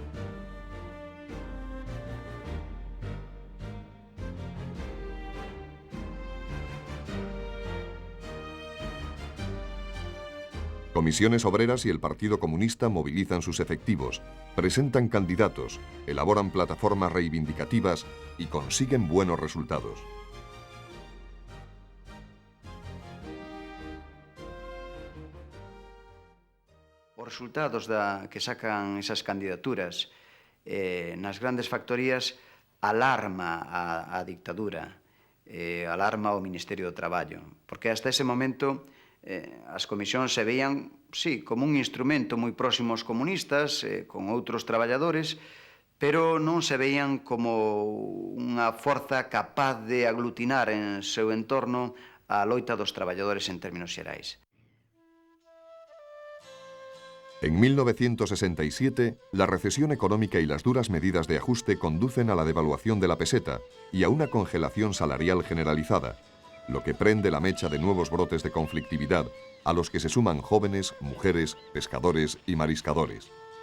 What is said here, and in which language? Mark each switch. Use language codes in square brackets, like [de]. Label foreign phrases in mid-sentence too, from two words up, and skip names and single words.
[es] Comisiones Obreras y el Partido Comunista movilizan sus efectivos, presentan candidatos, elaboran plataformas reivindicativas y consiguen buenos resultados. [gl] Os resultados que sacan esas candidaturas nas grandes factorías alarma a dictadura, alarma o Ministerio do Traballo, porque hasta ese momento as comisións se veían, sí, como un instrumento moi próximo aos comunistas, con outros traballadores, pero non se veían como unha forza capaz de aglutinar en seu entorno a loita dos traballadores en términos xerais. [es] En 1967, la recesión económica y las duras medidas de ajuste conducen a la devaluación de la peseta y a una congelación salarial generalizada, lo que prende la mecha de nuevos brotes de conflictividad, a los que se suman jóvenes, mujeres, pescadores y mariscadores.